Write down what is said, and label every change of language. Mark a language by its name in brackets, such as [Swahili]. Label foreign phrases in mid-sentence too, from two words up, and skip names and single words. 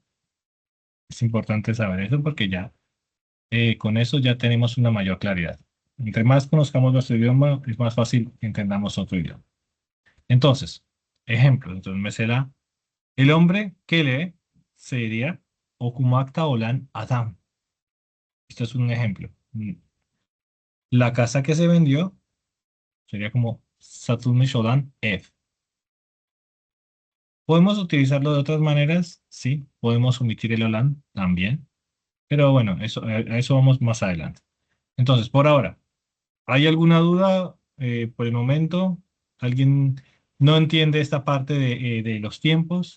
[Spanish] Es importante saber eso porque ya con eso ya tenemos una mayor claridad. Entre más conozcamos nuestro idioma, es más fácil que entendamos otro idioma. Entonces, ejemplo, entonces me será, el hombre que lee se diría [Turkish] Okumakta olan adam. [Spanish] Esto es un ejemplo. La casa que se vendió sería como [Turkish] Satılmış olan ev. [Spanish] ¿Podemos utilizarlo de otras maneras? Sí, podemos omitir el olan también. Pero bueno, a eso vamos más adelante. Entonces, por ahora, ¿hay alguna duda por el momento? ¿Alguien no entiende esta parte de los tiempos?